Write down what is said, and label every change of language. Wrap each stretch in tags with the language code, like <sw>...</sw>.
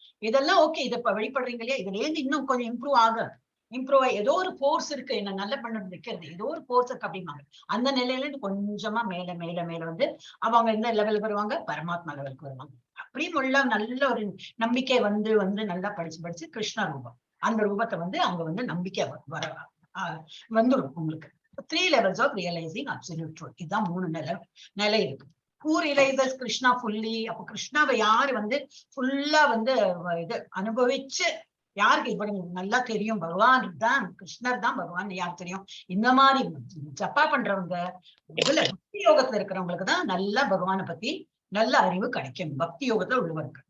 <ta>இதெல்லாம் ஓகே, இதை இப்ப வழிபடுறீங்க இல்லையா, இதுல இருந்து இன்னும் கொஞ்சம் இம்ப்ரூவ் ஏதோ ஒரு ஃபோர்ஸ் இருக்கு என்ன நல்ல பண்ண வைக்கிறது, ஏதோ ஒரு ஃபோர்ஸ் இருக்கு அப்படிம்பாங்க. அந்த நிலையில இருந்து கொஞ்சமா மேல மேல மேல வந்து அவங்க எந்த லெவலுக்கு வருவாங்க? பரமாத்மா லெவலுக்கு வருவாங்க. அப்படியும் உள்ள நல்ல ஒரு நம்பிக்கை வந்து வந்து நல்லா படிச்சு கிருஷ்ண ரூபம், அந்த ரூபத்தை வந்து அவங்க வந்து நம்பிக்கை வந்துடும் உங்களுக்கு.</ta> <en>3 levels of realizing absolute truth.</en> <ta>இதுதான் 3 நிலை இருக்கு.</ta> <en>Who realizes Krishna fully?</en> <ta>அப்ப கிருஷ்ணாவை யாரு வந்து ஃபுல்லா வந்து இது அனுபவிச்சு, யாருக்கு இப்படி நல்லா தெரியும் பகவான் தான், கிருஷ்ணர் தான் பகவான் யாருக்கு தெரியும்? இந்த மாதிரி ஜப்பா பண்றவங்க, இதுல பக்தி யோகத்துல இருக்கிறவங்களுக்கு தான் நல்லா பகவானை பத்தி நல்ல அறிவு கிடைக்கும், பக்தி யோகத்துல உள்ளவருக்கு.</ta>